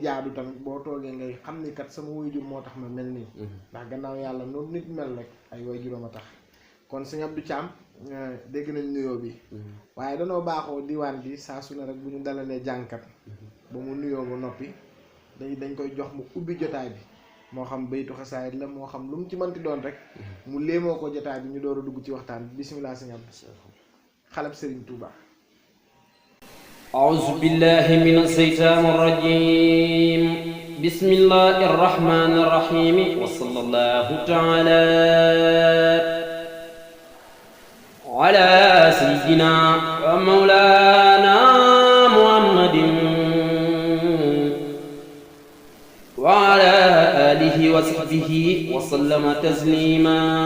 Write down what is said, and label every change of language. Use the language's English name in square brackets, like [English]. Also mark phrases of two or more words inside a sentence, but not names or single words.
[Wolof] jaadu tamit boo toogee ngay xam ni kat sama wayjur moo tax ma mel nii ndax gannaaw yàlla noonu nit mel rek ay wayjuram a tax kon sëñ Abdou Thiam dégg nañ nuyoo bi waaye danoo baaxoo diwaan bi saa su ne rek bu ñu dalalee jànkat ba mu nuyoo ba noppi dañ koy jox mu ubbi jotaay bi moo xam baytu xasaayid la moo xam lu mu ci mënti doon rek mu léemoo ko jotaay bi ñu door a dugg ci waxtaan bi bismillah sëñ Abdou xalab Serigne Touba. [Arabic] أعوذ بالله من الشيطان الرجيم بسم الله الرحمن الرحيم وصلى الله تعالى على سيدنا ومولانا محمد وعلى آله وصحبه وسلم تسليما